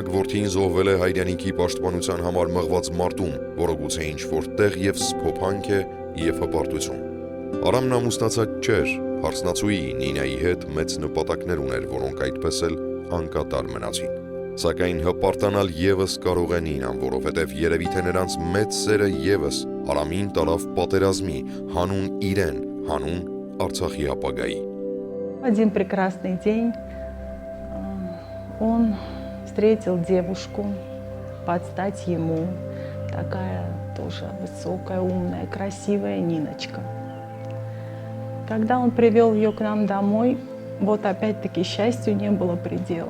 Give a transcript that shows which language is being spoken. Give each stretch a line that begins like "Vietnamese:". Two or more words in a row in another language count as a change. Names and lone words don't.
Armenian: որդին զոհվել է հայրենիքի պաշտպանության համար մղված մարտում, որը գուցե ինչ-որ տեղ եւ սփոփանք է եւ հպարտություն։ Արամն ամուսնացած չէր, հարսնացուի Նինայի հետ մեծ նպատակներ ուներ, որոնք այդպես էլ անկատար մնացին։ Սակայն հպարտանալ եւս կարող է Նինան, որովհետեւ երևի թե նրանց մեծ սերը եւս Արամին տարավ պատերազմի, հանուն իրեն, հանուն Արցախի ապագայի։
Russian: Один прекрасный день он встретил девушку под стать ему, такая тоже высокая, умная, красивая Ниночка. Когда он привел ее к нам домой, вот опять-таки счастью не было предела.